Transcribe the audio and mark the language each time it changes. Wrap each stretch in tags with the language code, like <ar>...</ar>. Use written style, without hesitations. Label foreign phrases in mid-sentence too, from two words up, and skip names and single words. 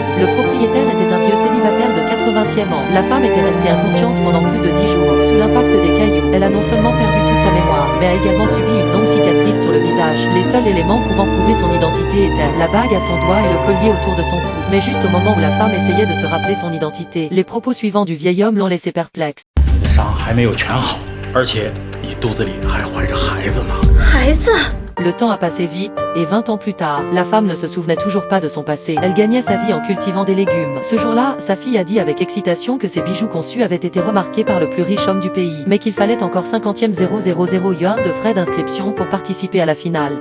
<fr>Le propriétaire était un vieux célibataire de 80e ans. La femme était restée inconsciente pendant plus de 10 jours. Sous l'impact des cailloux, elle a non seulement perdu toute sa mémoire, mais a également subi une longue cicatrice sur le visage. Les seuls éléments pouvant prouver son identité étaient la bague à son doigt et le collier autour de son cou. Mais juste au moment où la femme essayait de se rappeler son identité, les propos suivants du vieil homme l'ont laissé perplexe.</fr> <zh>伤还没有全好，而且你肚子里还怀着孩子呢。孩子。</zh> <fr>Le temps a passé vite, et 20 ans plus tard, la femme ne se souvenait toujours pas de son passé. Elle gagnait sa vie en cultivant des légumes. Ce jour-là, sa fille a dit avec excitation que ses bijoux conçus avaient été remarqués par le plus riche homme du pays, mais qu'il fallait encore 50e 000 yuan de frais d'inscription pour participer à la finale.</fr>